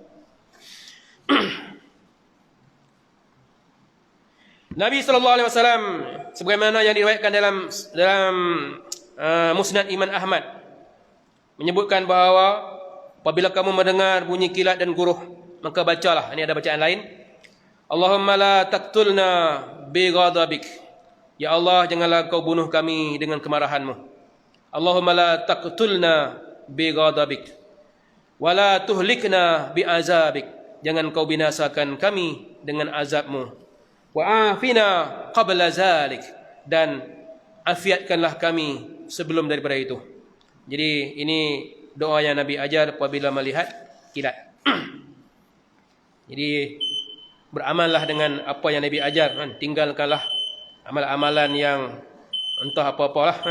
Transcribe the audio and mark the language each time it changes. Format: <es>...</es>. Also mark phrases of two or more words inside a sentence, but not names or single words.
<ms>Nabi SAW sebagaimana yang diriwayatkan dalam Musnad Imam Ahmad, menyebutkan bahawa apabila kamu mendengar bunyi kilat dan guruh, maka bacalah. Ini ada bacaan lain.</ms> <ar>اللهم لا تقتلنا بغضبك.</ar> <ms>Ya Allah, janganlah kau bunuh kami dengan kemarahanmu.</ms> <ar>اللهم لا تقتلنا بغضبك ولا تهلكنا بعذابك.</ar> <ms>Jangan kau binasakan kami dengan azabmu.</ms> <ar>وعافنا قبل ذلك.</ar> <ms>Dan afiatkanlah kami sebelum daripada itu. Jadi ini doa yang Nabi ajar apabila melihat kilat. Jadi beramallah dengan apa yang Nabi ajar kan. Tinggalkanlah amalan-amalan yang entah apa-apalah kan.</ms>